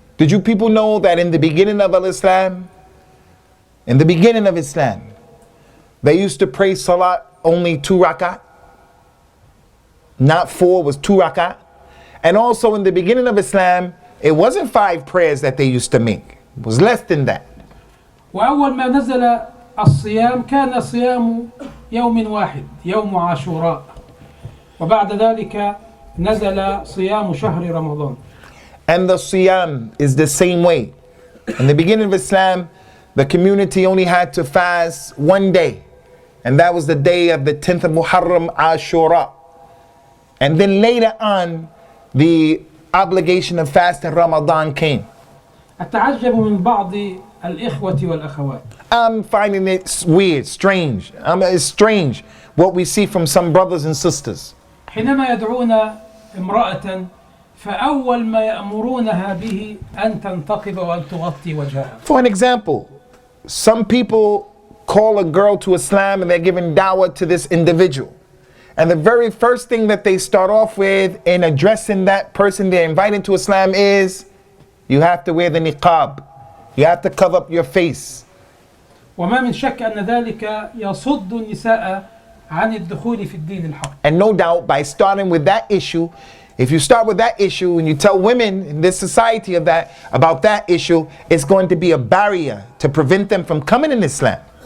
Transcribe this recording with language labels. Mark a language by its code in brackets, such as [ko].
[en] Did you people know that in the beginning of Islam, in the beginning of Islam, they used to pray salat only 2 rak'ah, not 4, was 2 rak'ah. And also in the beginning of Islam, it wasn't 5 prayers that they used to make. It was less than that. [ar] وأول ما نزل الصيام كان صيام يوم واحد يوم عاشوراء، وبعد ذلك نزل صيام شهر رمضان. [en] And the siyam is the same way. In the beginning of Islam, the community only had to fast 1 day, and that was the day of the 10th of Muharram, Ashura. And then later on, the obligation of fasting Ramadan came. [ar] أتعجب من بعض الإخوة والأخوات. [en] I'm finding it weird, strange. It's strange what we see from some brothers and sisters. [ar] حينما يدعون امرأة فأول ما يأمرونها به أن تنتقب وأن تغطي وجهها. [en] For an example, some people call a girl to Islam and they're giving dawah to this individual. And the very first thing that they start off with in addressing that person they're inviting to Islam is, you have to wear the niqab. You have to cover up your face. [ar] وما من شك أن ذلك يصد النساء عن الدخول في الدين الحق. [en] And no doubt, by starting with that issue, if you start with that issue and you tell women in this society about that issue, it's going to be a barrier to prevent them from coming in Islam.